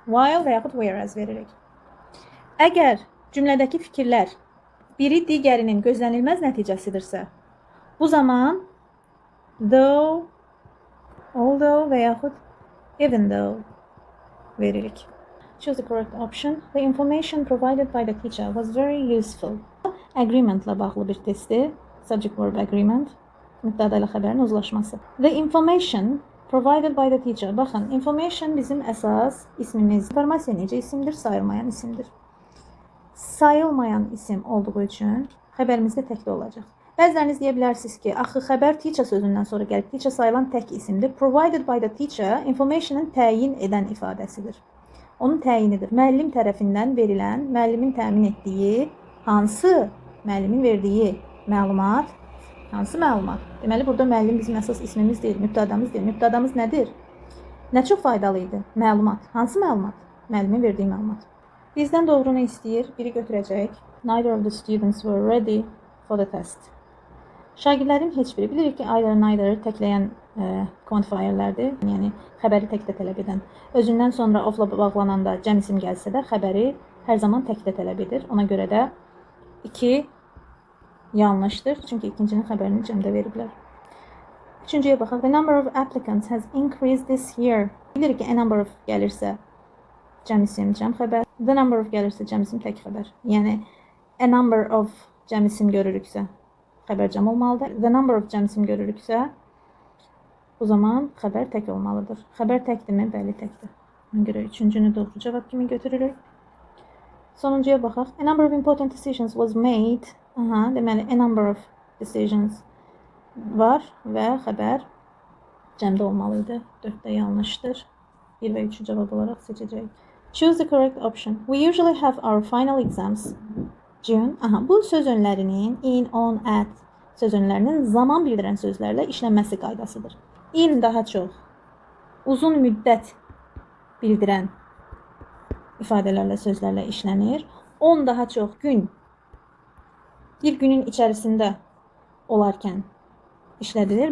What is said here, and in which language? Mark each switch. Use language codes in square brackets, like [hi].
[az] While və yaxud whereas veririk. Əgər cümlədəki fikirlər biri digərinin gözlənilməz nəticəsidirsə, bu zaman though, although və yaxud even though veririk. [en] Choose the correct option. The information provided by the teacher was very useful. [az] Agreement-la bağlı bir testi. [en] Subject verb agreement. [az] Mübtəda ilə xəbərin uzlaşması. [en] The information provided by the teacher. [az] Baxın, information bizim əsas ismimiz. İnformasiya necə isimdir? Sayılmayan isimdir. Sayılmayan isim olduğu üçün xəbərimizdə təkdə olacaq. Bəziləriniz deyə bilərsiniz ki, axı xəbər teacher sözündən sonra gəlib. Teacher sayılan tək isimdir. [en] Provided by the teacher [az] informationın təyin edən ifadəsidir. Onun təyinidir. Müəllim tərəfindən verilən, müəllimin təmin etdiyi hansı müəllimin verdiyi məlumat, hansı məlumat? Deməli, burada müəllim bizim əsas ismimiz deyil, mübtədamız deyil. Mübtədamız nədir? Nə çox faydalı idi? Məlumat. Hansı məlumat? Müəllimin verdiyi məlumat. Bizdən doğrunu istəyir, biri götürəcək. [en] Neither of the students were ready for the test. [az] Şagirdlərin heç biri, bilirik ki, either, neither təkləyən quantifierlərdir. Yəni, xəbəri təkdə tələb edən. Özündən sonra of-la bağlananda cəm isim gəlsə də, xəbəri hər zaman təkdə tələb edir. Ona görə də 2 yanlışdır. Çünki ikincinin xəbərini cəmdə veriblər. Üçüncüyə baxaq. [en] The number of applicants has increased this year. [az] Bilirik ki, a number of gəlirsə cəm isim, cəm xəbər. The number of gəlirsə cəm isim, tək xəbər. Yəni, a number of cəm isim görürüksə xəbər cəm olmalıdır. The number of cəm isim görürüksə bu zaman xəbər tək olmalıdır. Xəbər təkdirmi? Bəli, təkdir. Ona görə üçüncünü doğru cavab kimi götürürük. Sonuncuya baxaq. [en] A number of important decisions was made. [az] Deməli, a number of decisions var və xəbər cəmdə olmalıydı. 4-də yanlışdır. 1 və 3-ü cavab olaraq seçəcəyik. [en] Choose the correct option. We usually have our final exams June. [az] Bu söz önlərinin in, on, at söz önlərinin zaman bildirən sözlərlə işlənməsi qaydasıdır. In daha çox uzun müddət bildirən ifadələrlə, sözlərlə işlənir. On daha çox gün, bir günün içərisində olarkən işlədilir.